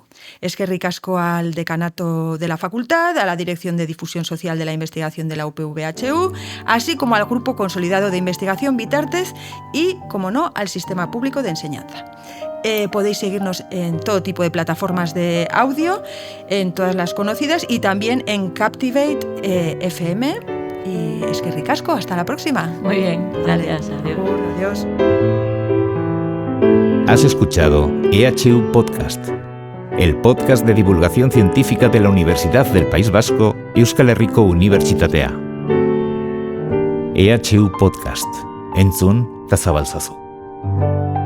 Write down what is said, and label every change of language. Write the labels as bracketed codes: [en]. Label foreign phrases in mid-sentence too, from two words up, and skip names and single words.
[eu] Eskerrik asko [es] al decanato de la facultad, a la Dirección de Difusión Social de la Investigación de la UPV-EHU, así como al Grupo Consolidado de Investigación Bitartez y, como no, al Sistema Público de Enseñanza. Podéis seguirnos en todo tipo de plataformas de audio, en todas las conocidas y también en Captivate FM. [eu] Y eskerrik asko, [es] hasta la próxima. Muy bien, gracias. Adiós. Has escuchado EHU Podcast, el podcast de divulgación científica de la Universidad del País Vasco y Euskal Herriko Unibertsitatea. [eu] EHU Podcast, entzun eta zabaltzazu.